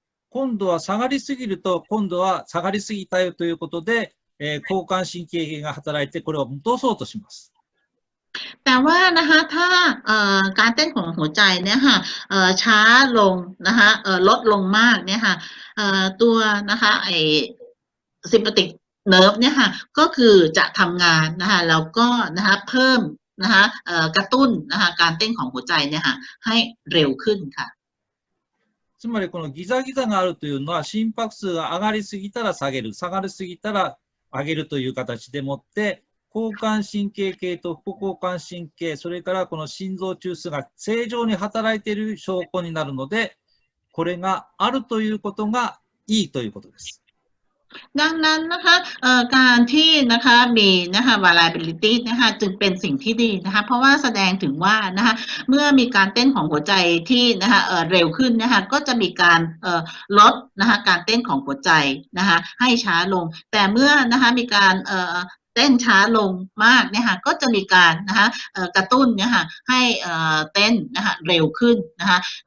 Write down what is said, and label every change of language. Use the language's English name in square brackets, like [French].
[Japanese] 今度は下がりすぎると、今度は下がりすぎたよということで、交感神経系が働いてこれを戻そうとします。 [Thai] แต่ว่านะคะถ้าการเต้นของหัวใจเนี่ยค่ะช้าลงนะคะลดลงมากเนี่ยค่ะตัวนะคะsympathetic nerve เนี่ยค่ะก็คือจะทำงานนะคะแล้วก็นะคะเพิ่มนะคะกระตุ้นนะคะการเต้นของหัวใจเนี่ยค่ะให้เร็วขึ้นค่ะ [Japanese] つまりこのギザギザがあるというのは心拍数が上がりすぎたら下げる、下がりすぎたら上げるという形でもって、交感神経系と副交感神経、それからこの心臓中枢が正常に働いている証拠になるので、これがあるということがいいということです。 [Thai] ดังนั้นนะคะการที่นะคะมีนะคะ variability นะคะจึงเป็นสิ่งที่ดีนะคะเพราะว่าแสดงถึงว่านะคะเมื่อมีการเต้นของหัวใจที่นะคะเร็วขึ้นนะคะก็จะมีการลดนะคะการเต้นของหัวใจนะคะให้ช้าลงแต่เมื่อนะคะมีการเต้นช้าลงมากเนี่ยค่ะก็จะมีการนะคะกระตุ้นเนี่ยค่ะให้เต้นนะคะเร็วขึ้นนะคะ